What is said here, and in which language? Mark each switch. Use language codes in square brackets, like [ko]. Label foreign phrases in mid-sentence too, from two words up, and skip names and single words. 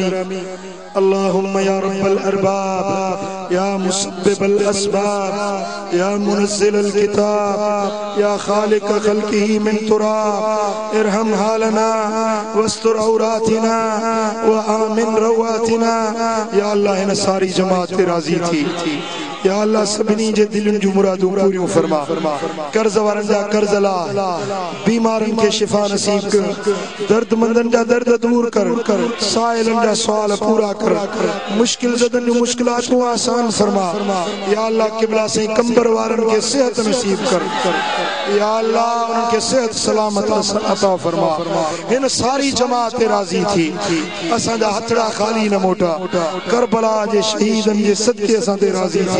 [ar] اللهم يا رب الأرباب يا مسبب الأسباب يا منزل الكتاب يا خالق خلقه من تراب ارحم حالنا واستر عوراتنا وآمن رواتنا. [sd] या अल्लाह हिन सारी जमात ते राज़ी थी। या अल्लाह सभिनी जे दिलनि जूं मुरादूं पूरियूं फरमा। कर्ज वारनि जा कर्ज ला, बीमारनि खे शिफ़ा नसीब कर, दर्दमंदनि जा दर्द दूर कर, साइलनि जा सुवाल पूरा कर, मुश्किल ज़दनि जूं मुश्किलातूं आसान फरमा। या अल्लाह क़िबला से कंबर वारनि खे सेहत नसीब कर। या अल्लाह उन्हनि खे सेहत सलामत अता फरमा। हिन सारी जमात ते राज़ी थी। असांजा हथड़ा खाली न मोटा। करबला जे शहीदनि जे सदके असां ते राज़ी थी।